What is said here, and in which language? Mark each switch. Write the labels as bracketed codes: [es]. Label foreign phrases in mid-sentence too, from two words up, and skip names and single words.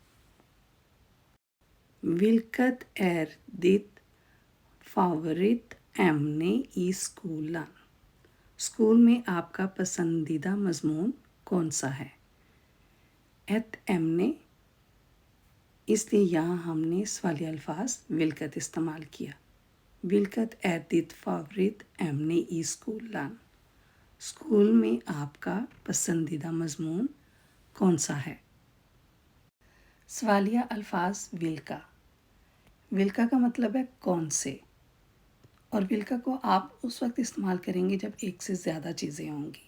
[sv] Vilket är ditt favoritämne i skolan, [hi] स्कूल में आपका पसंदीदा मजमून कौन सा है। [sv] ett ämne, [hi] इसलिए यहाँ हमने सवालिया अल्फाज विल्कत इस्तेमाल किया। [sv] Vilket är ditt favoritämne i skolan? [hi] स्कूल में आपका पसंदीदा मजमून कौन सा है? सवालिया अल्फाज विल्का। विल्का का मतलब है कौन से, और विल्का को आप उस वक्त इस्तेमाल करेंगे जब एक से ज़्यादा चीज़ें होंगी।